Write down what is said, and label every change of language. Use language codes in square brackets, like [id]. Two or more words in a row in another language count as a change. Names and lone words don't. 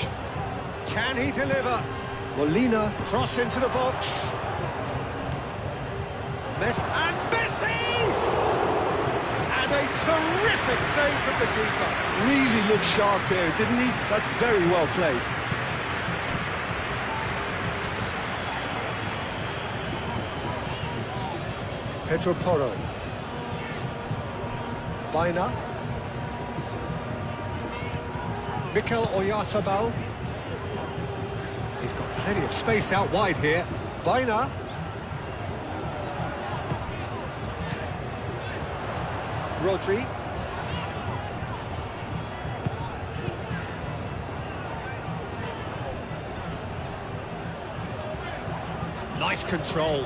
[en] Can he deliver? Molina, cross into the box. Messi! And a terrific save from the keeper. Really looked sharp there, didn't he? That's very well played. Pedro Porro. Baina. Mikel Oyarzabal. He's got plenty of space out wide here. Baina. Rodri. Nice control.